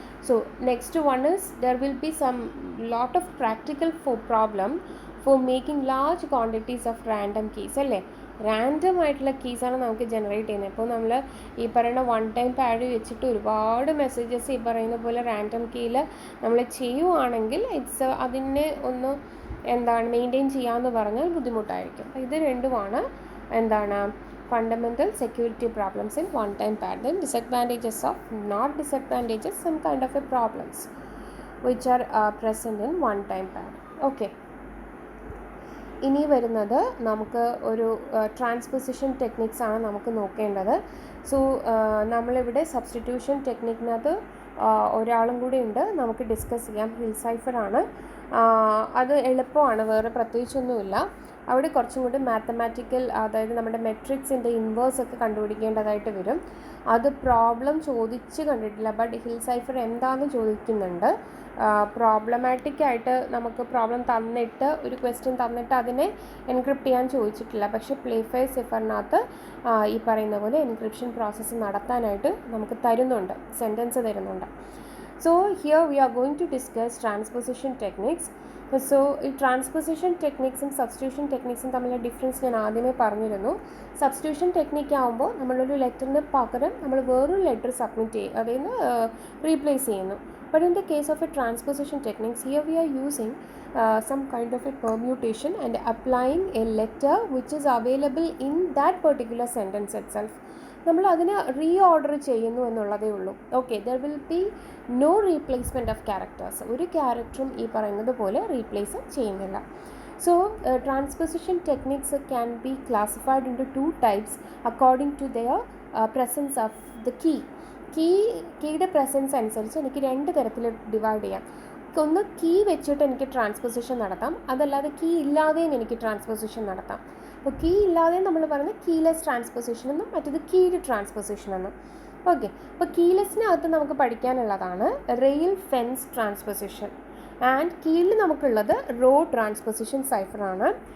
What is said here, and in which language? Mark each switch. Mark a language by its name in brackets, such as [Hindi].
[English] So next one is there will be some lot of practical problem for making large quantities of random keys അല്ലേ. [Malayalam] Random ആയിട്ടുള്ള കീസാണ് നമുക്ക് generate ചെയ്യുന്നത്. ഇപ്പോൾ നമ്മൾ ഈ പറയുന്ന വൺ ടൈം പാഡ് വെച്ചിട്ട് ഒരുപാട് മെസ്സേജസ് ഈ പറയുന്ന പോലെ റാൻഡം കീയിൽ നമ്മൾ ചെയ്യുവാണെങ്കിൽ അതിനെ ഒന്ന് മെയിൻറ്റെയിൻ ചെയ്യാമെന്ന് പറഞ്ഞാൽ ബുദ്ധിമുട്ടായിരിക്കും. അപ്പോൾ ഇത് രണ്ടുമാണ് [English] fundamental security problems in one time pad. Then disadvantages of, not disadvantages, some kind of a problems which are present in one time pad. [Malayalam] Okay, ഇനി വരുന്നത് നമുക്ക് ഒരു ട്രാൻസ്പൊസിഷൻ ടെക്നിക്സ് ആണ് നമുക്ക് നോക്കേണ്ടത്. സോ നമ്മളിവിടെ സബ്സ്റ്റിറ്റ്യൂഷൻ ടെക്നിക്കിനകത്ത് ഒരാളും കൂടി ഉണ്ട്, നമുക്ക് ഡിസ്കസ് ചെയ്യാം. ഹിൽ സൈഫറാണ്. അത് എളുപ്പമാണ്, വേറെ പ്രത്യേകിച്ചൊന്നുമില്ല. അവിടെ കുറച്ചും കൂടി മാത്തമാറ്റിക്കൽ, അതായത് നമ്മുടെ മെട്രിക്സിൻ്റെ ഇൻവേഴ്സ് ഒക്കെ കണ്ടുപിടിക്കേണ്ടതായിട്ട് വരും. അത് പ്രോബ്ലം ചോദിച്ച് കണ്ടിട്ടില്ല, ബട്ട് ഹിൽ സൈഫർ എന്താണെന്ന് ചോദിക്കുന്നുണ്ട്. പ്രോബ്ലമാറ്റിക് ആയിട്ട് നമുക്ക് പ്രോബ്ലം തന്നിട്ട്, ഒരു ക്വസ്റ്റ്യൻ തന്നിട്ട് അതിനെ എൻക്രിപ്റ്റ് ചെയ്യാൻ ചോദിച്ചിട്ടില്ല. പക്ഷേ പ്ലേഫെയർ സിഫറിനകത്ത് ഈ പറയുന്ന പോലെ എൻക്രിപ്ഷൻ പ്രോസസ്സ് നടത്താനായിട്ട് നമുക്ക് തരുന്നുണ്ട്, സെൻറ്റൻസ് തരുന്നുണ്ട്. [English] So here we are going to discuss transposition techniques. [Malayalam] So ഈ ട്രാൻസ്പൊസിഷൻ ടെക്നിക്സും സബ്സ്റ്റിറ്റ്യൂഷൻ ടെക്നിക്സും തമ്മിലുള്ള ഡിഫറൻസ് ഞാൻ ആദ്യമേ പറഞ്ഞിരുന്നു. സബ്സ്റ്റിറ്റ്യൂഷൻ ടെക്നിക്ക് ആകുമ്പോൾ നമ്മളൊരു ലെറ്ററിന് പകരം നമ്മൾ വേറൊരു ലെറ്റർ സബ്മിറ്റ് ചെയ്യും, അതിൽ നിന്ന് റീപ്ലേസ് ചെയ്യുന്നു. [English] But in the case of a transposition techniques, here we are using some kind of a permutation and applying a letter which is available in that particular sentence itself. [Malayalam] നമ്മൾ അതിനെ reorder ചെയ്യുന്നു എന്നുള്ളതേ ഉള്ളൂ. Okay, [English] There will be no replacement of characters. [Malayalam] ഒരു ക്യാരക്ടറും ഈ പറയുന്നത് പോലെ replace ചെയ്യുന്നില്ല. [English] So transposition techniques can be classified into two types according to their presence of the key. [Malayalam] കീയുടെ പ്രസൻസ് അനുസരിച്ച് എനിക്ക് രണ്ട് തരത്തിൽ ഡിവൈഡ് ചെയ്യാം. ഒന്ന് കീ വെച്ചിട്ട് എനിക്ക് ട്രാൻസ്പൊസിഷൻ നടത്താം, അതല്ലാതെ കീ ഇല്ലാതെയും എനിക്ക് ട്രാൻസ്പൊസിഷൻ നടത്താം. അപ്പോൾ കീ ഇല്ലാതെയും നമ്മൾ പറയുന്നത് കീലെസ് ട്രാൻസ്പൊസിഷൻ എന്നും മറ്റത് കീഡ് ട്രാൻസ്പൊസിഷൻ എന്നും. ഓക്കെ, അപ്പോൾ കീലെസ്സിനകത്ത് നമുക്ക് പഠിക്കാനുള്ളതാണ് റെയിൽ ഫെൻസ് ട്രാൻസ്പൊസിഷൻ, ആൻഡ് കീയിൽ നമുക്കുള്ളത് റോ ട്രാൻസ്പൊസിഷൻ സൈഫറാണ്.